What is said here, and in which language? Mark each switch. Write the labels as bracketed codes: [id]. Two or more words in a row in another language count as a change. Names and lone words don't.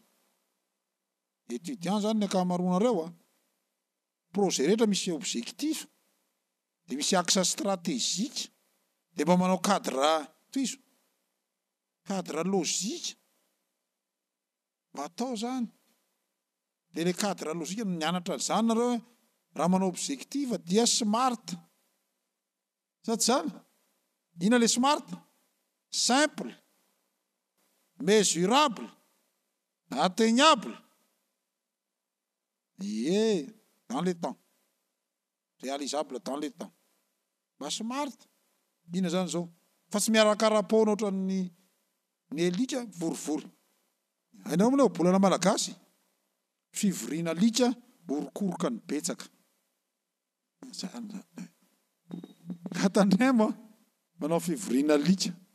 [mg] Étudiant zany ny akamaroanareo projet rehetra misy objectif, dia misy [fr] axe stratégique, [mg] dia mba manao [fr] cadre logique [mg] mba atao zany. Dia le [fr] cadre logique [mg] mianatra an'izany nareo raha manao objectif dia smart. Sa tsy zany? Ina le smart? [fr] Simple, mesurable, atteignable. Dans le temps. Réalisable dans le temps. [mg] Mba smart. Ina zany zao? Fa tsy miarakarapaona ohatran'ny alika vorivory. Hainao moa bolana malagasy? Fivoriana alika orokoroka ny betsaka. Katandremo manao fivoriana alika.